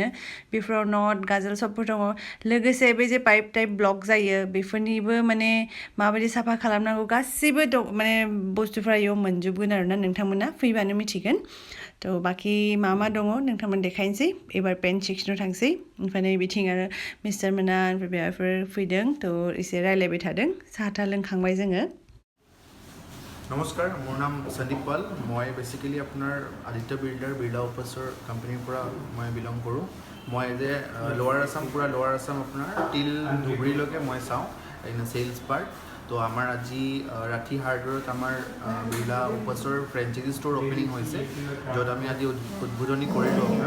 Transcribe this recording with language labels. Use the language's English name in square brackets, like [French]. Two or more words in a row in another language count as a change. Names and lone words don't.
[Bodo] बेफोराव नट, गाजोल सबफोर दङ। लोगोसे बे जे [English] pipe type block [Bodo] जायो, बेफोरनिबो माने माबायदि साफा खालामनांगौ गासैबो माने बुस्थुफ्रा इयाव मोनजोबगोन आरो ना, नोंथांमोना फैबानो मिथिगोन। थ' बाखि मा दङ नोंथांमोन देखायनोसै। एबार पेन्ट सेक्सनाव थांसै। ओमफ्राय नै बिथिं आरो मिस्टार मोना ओमफ्राय बेफोर फैदों। थ' एसे रायलायबाय थादों। साहा था लोंखांबाय जोङो। [Assamese] নমস্কাৰ, মোৰ নাম সন্দীপ পাল। মই বেচিকেলি আপোনাৰ আদিত্য বিৰলা অপাছৰ কোম্পানীৰ পৰা মই বিলং কৰোঁ। মই [English] as a lower Assam [Assamese] আপোনাৰ টিল ধুবুৰীলৈকে মই চাওঁ [English] in sales part. [Assamese] তো আমাৰ আজি ৰাথি হাৰ্ডৱেৰত আমাৰ বিৰলা অপাছৰ [English] franchise store opening [Assamese] হৈছে, য'ত আমি আজি উদ্বোধনী কৰিলোঁ আপোনাৰ।